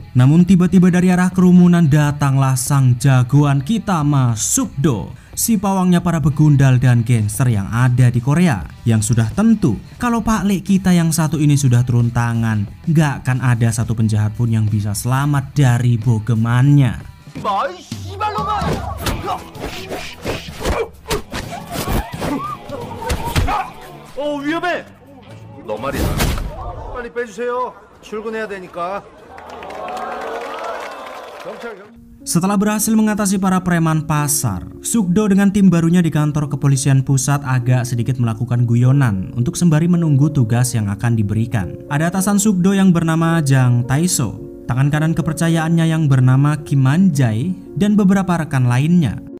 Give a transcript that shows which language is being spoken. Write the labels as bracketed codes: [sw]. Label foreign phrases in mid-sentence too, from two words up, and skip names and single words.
[id] Namun tiba-tiba dari arah kerumunan datanglah sang jagoan kita, Sukdo, si pawangnya para begundal dan gangster yang ada di Korea. Yang sudah tentu kalau Pak Le kita yang satu ini sudah turun tangan, gak akan ada satu penjahat pun yang bisa selamat dari bogemannya. [ko] 위험해. 너 말이야. 빨리 빼주세요. 출근해야 되니까. 경찰. [id] Setelah berhasil mengatasi para preman pasar, Sukdo dengan tim barunya di kantor kepolisian pusat agak sedikit melakukan guyonan untuk sembari menunggu tugas yang akan diberikan. Ada atasan Sukdo yang bernama Jang Taiso, tangan kanan kepercayaannya yang bernama Kim Manjai, dan beberapa rekan lainnya.